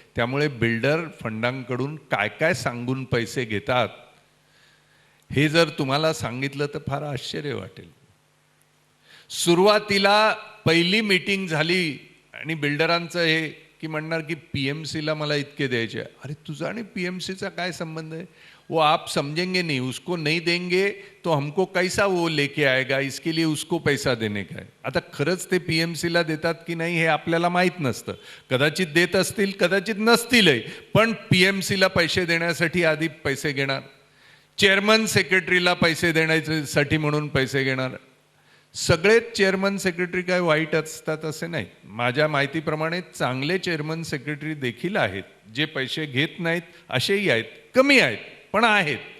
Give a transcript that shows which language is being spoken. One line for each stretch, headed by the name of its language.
Marathi: त्यामुळे बिल्डर फंडांकडून काय काय सांगून पैसे घेतात हे जर तुम्हाला सांगितलं तर फार आश्चर्य वाटेल. सुरुवातीला पहिली मीटिंग झाली आणि बिल्डरांचं हे की म्हणणार की PMCला मला इतके द्यायचे. अरे तुझा आणि PMCचा काय संबंध आहे?
Hindi: वो आप समझेंगे नहीं, उसको नहीं देंगे तो हमको कैसा वो लेके आएगा, इसके लिए उसको पैसा देने का है.
Marathi: आता खरंच ते PMCला देतात की नाही हे आपल्याला माहीत नसतं. कदाचित देत असतील, कदाचित नसतीलही, पण PMCला पैसे देण्यासाठी आधी पैसे घेणार, चेअरमन सेक्रेटरीला पैसे देण्यासाठी म्हणून पैसे घेणार. सगळेच चेअरमन सेक्रेटरी काय वाईट असतात असे नाही. माझ्या माहितीप्रमाणे चांगले चेअरमन सेक्रेटरी देखील आहेत, जे पैसे घेत नाहीत असेही आहेत, कमी आहेत पण आहेत.